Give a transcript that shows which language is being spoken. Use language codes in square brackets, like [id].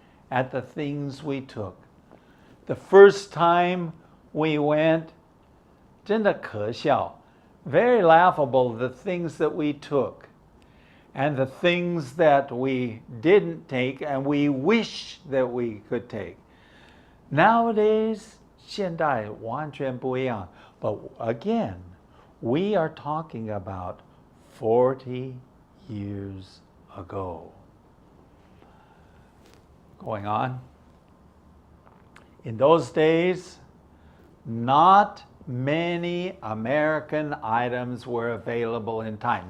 [en] at the things we took. The first time we went, [zh] 真的可笑, [en] very laughable, the things that we took and the things that we didn't take and we wish that we could take. Nowadays, [zh] 现代完全不一样. [en] But again, we are talking about 40 years ago. Going on. In those days, not many American items were available in time.